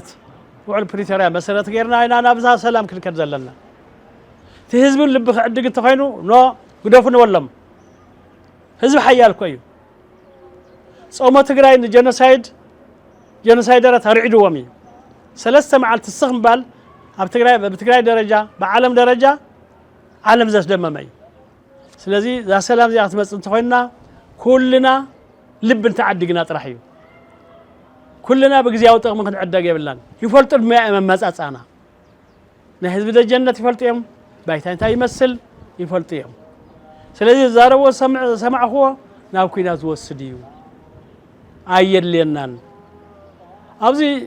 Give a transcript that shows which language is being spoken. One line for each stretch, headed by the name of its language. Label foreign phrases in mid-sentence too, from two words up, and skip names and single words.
Tigrinya: ውዕል ፕሪቶሪያ መሰረት ገርና አይና ናብዛ ሰላም ክልከድ ዘለና ህዝብ ልብ ክዕድግ ተኾይኑ ኖ ግደፉን ወለም ህዝብ ሓያል ኮይኑ ጾሞ ትግራይ ጀኖሳይደራት አርዒድዎም እዩ ሰለስተ መዓልቲ ስኽምባል ኣብ ትግራይ በትግራይ ደረጃ በዓለም ደረጃ ዓለም ዘስደመመ እዩ ስለዚ ዛ ሰላም ዚኣ ክትመጽ እንተኾይና ኩልና ልብ እንተዓድግና ጥራሕ እዩ ኩልና በግዚያው ጥቕም ክንዕደግ የብላን ይፈልጡ መመጻጻና ናይ ህዝብ ደጀነት ይፈልጡ እዮም ባይታ እንታይ ይመስል ይፈልጡ እዮም ስለዚ ዛረቦ ሰማዕኹዎ ናብ ኩናት ዝወስድ እዩ አየድልየናን ኣብዚ